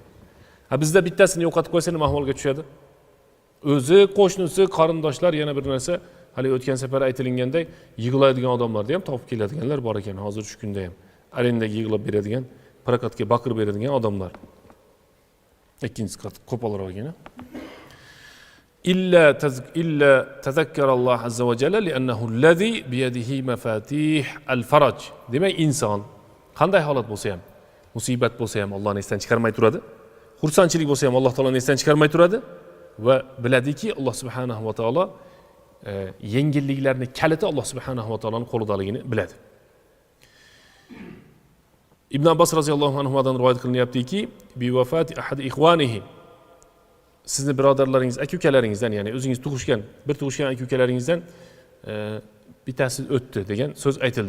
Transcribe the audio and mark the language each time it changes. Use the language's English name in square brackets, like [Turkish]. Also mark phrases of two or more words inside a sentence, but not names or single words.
[Uzbek] Bizda bittasini yo'qotib qo'ysa nima ahvolga tushadi? O'zi, qo'shnisi, qarindoshlar yana bir narsa, hali o'tgan safar aytilganday yig'laydigan odamlarda ham topib keladiganlar bor ekan hozir shu kunda ham. Arendaga yig'lab beradigan, prokatga baqirib beradigan odamlar. Ikkinchisi qo'polroq ekan. [Arabic] إلا تذكر الله عز وجل لأنه الذي بيده مفاتيح الفرج. [Uzbek] Demak inson qanday holat bo'lsa ham, musibat bo'lsa ham Allohni esdan chiqarmay turadi. Xursandchilik bo'lsa ham Alloh taoloni esdan chiqarmay turadi va biladiki Alloh subhanahu va taolo yengilliklarni kaliti Alloh subhanahu va taoloning qo'lidaligini biladi. Ibn Abbos roziyallohu anhudan rivoyat qilinyaptiki, [Arabic] بوفاة أحد إخوانه, [Uzbek] sizni birodarlaringiz, aka-ukalaringizdan, ya'ni o'zingiz bir tug'ishgan aka-ukalaringizdan bittasi o'tdi degan so'z aytildi.